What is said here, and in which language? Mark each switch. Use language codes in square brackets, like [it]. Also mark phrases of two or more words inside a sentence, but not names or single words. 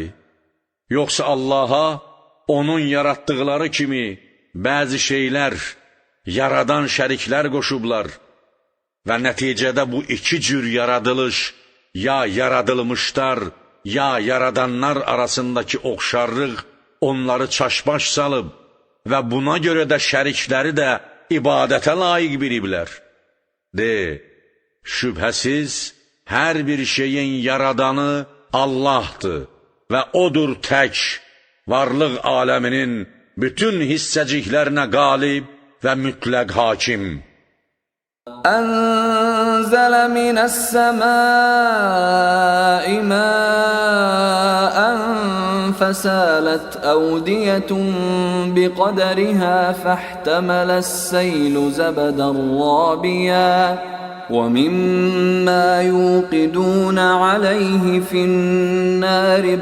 [az] Yoxsa Allaha onun yaratdıqları kimi bəzi şeylər, yaradan şəriklər qoşublar və nəticədə bu 2 cür yaradılış, ya yaradılmışlar, ya yaradanlar arasındakı oxşarlıq onları çaşbaş salıb və buna görə də şərikləri də ibadətə layiq biliblər. De, şübhəsiz, hər bir şeyin yaradanı Allahdır və odur tək, varlıq aləminin bütün hissəciklərinə qalib və mütləq hakim. [ar] أنزل من السماء ماء فسالت أودية بقدرها فاحتمل السيل زبدا رابيا ومما يوقدون عليه في النار